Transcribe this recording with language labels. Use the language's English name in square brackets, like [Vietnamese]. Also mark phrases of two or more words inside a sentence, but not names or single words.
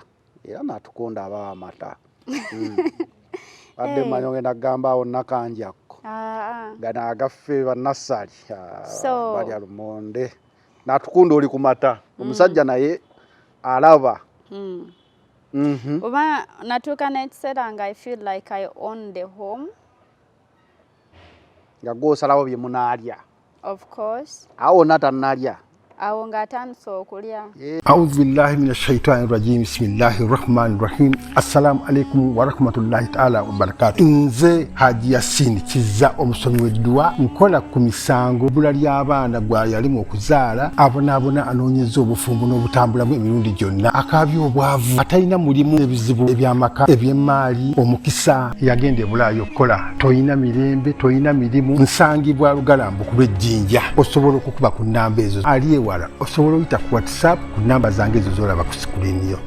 [Ganda] Era n'atukunda abawa amata. Badde mmanyi ogenda kugamba awo Nakanjakko. Gano agaffe bannassali balya lumonde. N'atukunda oli ku mata. Omusajja naye alaba. Oba natuuka n'ekiseera nga [English] I feel like I own the home. [Ganda] Nga gw'osalawo bye munaalya. [English] Of course. [Ganda] Awo natannalya. Awo ng'atandise okulya. [Arabic] أعوذ بالله من الشيطان الرجيم. بسم الله الرحمن الرحيم. السلام عليكم ورحمة الله تعالى وبركاته. [Ganda] Nze Haji Yasin Kizza omusomi w'eddua nkola ku misango bula ly'abaana gwa yalimu okuzaala abonaabona anoonyeza obufumbo n'obutambulamu emirundi gyonna akaabya obwavu atalina mulimu ebizibu eby'amaka eby'emmaali omukisa yagenda ebulaayo okukola toyina mirembe toyina mirimu nsangibwa lugalambu ku lw'ejjinja osobola okukuba ku nnamba ezo ali wala osobola oyita ku WhatsApp ku namba zange ezo z'olaba ku screen yo.